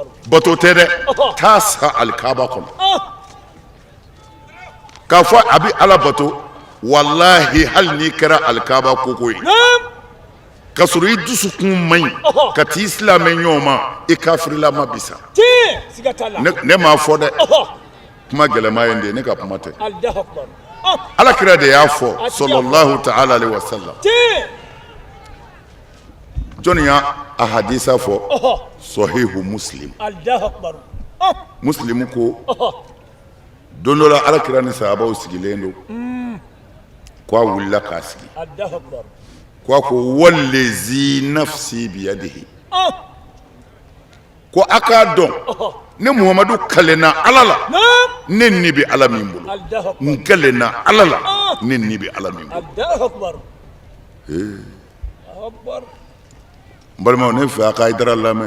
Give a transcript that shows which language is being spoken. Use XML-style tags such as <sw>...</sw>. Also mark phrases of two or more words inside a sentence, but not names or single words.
<bm>bato tɛ dɛ taa sa alikaba kɔnɔ k'a fɔ a bɛ ala bato wallahi hali n'i kɛra alikaba koko ye ka sɔrɔ i dusukun man ɲi ka t'i silamɛ ɲɔgɔn ma i kafirilama bisa Siga t'a la. ne m'a fɔ dɛ kuma gɛlɛma ye n de ne ka kuma tɛ</bm> <ar>Allahu Akbar.</ar> <bm>alakira de y'a fɔ</bm> <ar>sallallahu ta'ala alaihi wa sallam</ar> <bm>jɔnni y'a a hadisa fɔ</bm> <ar>sahihu muslim Allahu Akbar.</ar> <bm>muslim ko don dɔ la alakira ni sahabaw sigilen don k'a wulila k'a sigi</bm> <ar>Allahu Akbar.</ar> <bm>k'a ko</bm> <ar>wallazi nafsi biyadihi</ar> <bm>ko a k'a dɔn ne muhamadu kalenna ala la ne ni bɛ ala min bolo</bm> <ar>Allahu Akbar.</ar> <bm>n kalenna ala la ne ni bɛ ala min bolo</bm> <ar>Allahu Akbar. Allahu Akbar.</ar> <bm>n balimaw ne fɛ a ka Haidara lamɛn</bm>